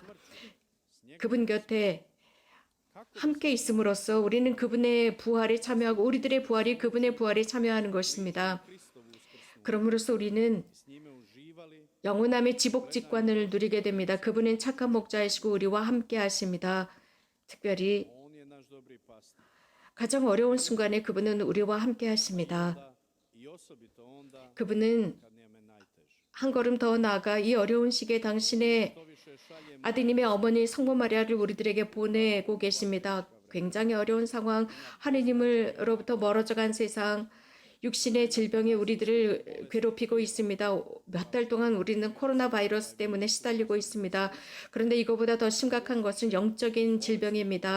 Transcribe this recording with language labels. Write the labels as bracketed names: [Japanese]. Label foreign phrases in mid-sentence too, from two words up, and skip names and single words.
[Korean] 그분 곁에 함께 있음으로써 우리는 그분의 부활에 참여하고 우리들의 부활이 그분의 부활에 참여하는 것입니다. 그럼으로써 우리는 영원함의 지복직관을 누리게 됩니다. 그분은 착한 목자이시고 우리와 함께 하십니다. 특별히 가장 어려운 순간에 그분은 우리와 함께 하십니다. [Croatian] osobito onda [Korean] 그분은 [Croatian] kad nam je najteže. [Korean] 한 걸음 더 나아가 이 어려운 시기에 당신의 [Croatian] To više šaljemo [Korean] 아드님의 어머니 성모 마리아를 우리들에게 보내고 계십니다. 굉장히 어려운 상황, 하느님으로부터 멀어져간 세상, 육신의 질병이 우리들을 괴롭히고 있습니다. 몇 달 동안 우리는 코로나 바이러스 때문에 시달리고 있습니다. 그런데 이거보다 더 심각한 것은 영적인 질병입니다.